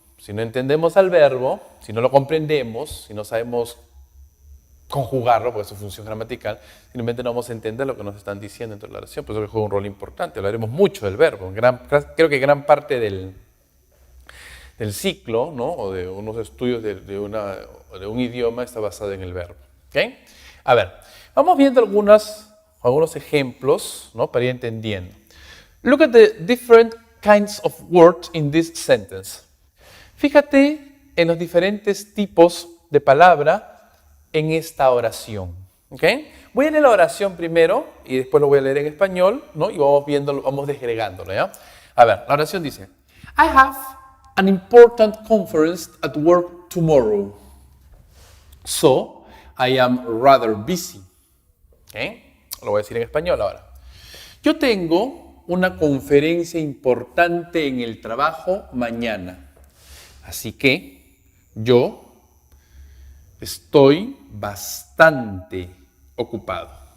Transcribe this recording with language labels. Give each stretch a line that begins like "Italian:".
Spanish: Si no entendemos al verbo, si no lo comprendemos, si no sabemos conjugarlo, porque es su función gramatical, simplemente no vamos a entender lo que nos están diciendo dentro de la oración, por eso que juega un rol importante. Hablaremos mucho del verbo. Creo que gran parte del ciclo, ¿no? O de unos estudios de un idioma está basado en el verbo. ¿Okay? A ver, vamos viendo algunos ejemplos, ¿no? Para ir entendiendo.
English: Look at the different kinds of words in this sentence.
Spanish: Fíjate en los diferentes tipos de palabra en esta oración. ¿Okay? Voy a leer la oración primero y después lo voy a leer en español, ¿no? Y vamos viéndolo, vamos desgregándolo, ¿ya? A ver, la oración dice:
English: I have an important conference at work tomorrow, so I am rather busy.
Spanish: ¿Okay? Lo voy a decir en español ahora. Yo tengo una conferencia importante en el trabajo mañana, así que yo estoy bastante ocupado.